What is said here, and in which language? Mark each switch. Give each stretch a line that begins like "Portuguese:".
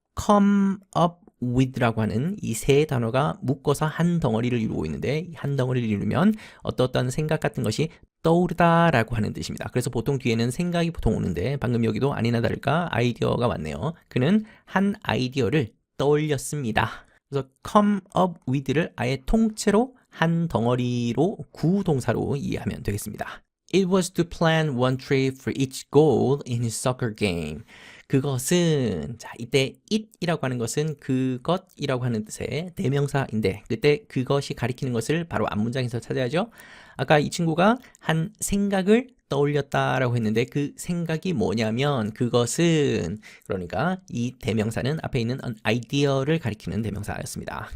Korean: come up with라고 하는 이 세 단어가 묶어서 한 덩어리를 이루고 있는데 한 덩어리를 이루면 어떤 생각 같은 것이 떠오르다 라고 하는 뜻입니다. 그래서 보통 뒤에는 생각이 보통 오는데 방금 여기도 아니나 다를까 아이디어가 왔네요. 그는 한 아이디어를 떠올렸습니다. 그래서 come up with를 아예 통째로 한 덩어리로 구동사로 이해하면 되겠습니다.
English: It was to plan one trip for each goal in his soccer game.
Korean: 그것은 자 이때 it이라고 하는 것은 그것이라고 하는 뜻의 대명사인데 그때 그것이 가리키는 것을 바로 앞문장에서 찾아야죠. 아까 이 친구가 한 생각을 떠올렸다라고 했는데 그 생각이 뭐냐면 그것은 그러니까 이 대명사는 앞에 있는 an idea를 가리키는 대명사였습니다.